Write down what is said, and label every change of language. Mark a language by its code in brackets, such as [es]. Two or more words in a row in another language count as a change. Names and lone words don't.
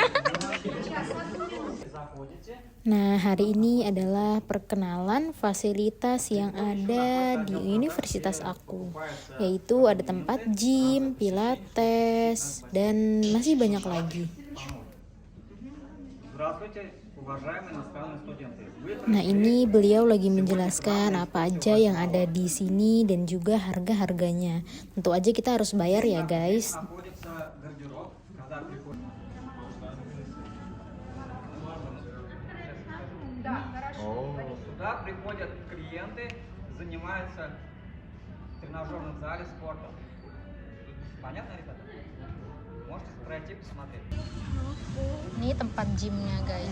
[id] Nah, hari ini adalah perkenalan fasilitas yang ada di universitas aku, yaitu ada tempat gym, pilates, dan masih banyak lagi. Nah, ini beliau lagi menjelaskan apa aja yang ada di sini dan juga harga-harganya. Tentu aja kita harus bayar ya, guys. [ru] Сюда приходят клиенты, занимаются в тренажерном зале спортом. Понятно, ребята? Можете пройти посмотреть. [id] Ini tempat gymnya guys.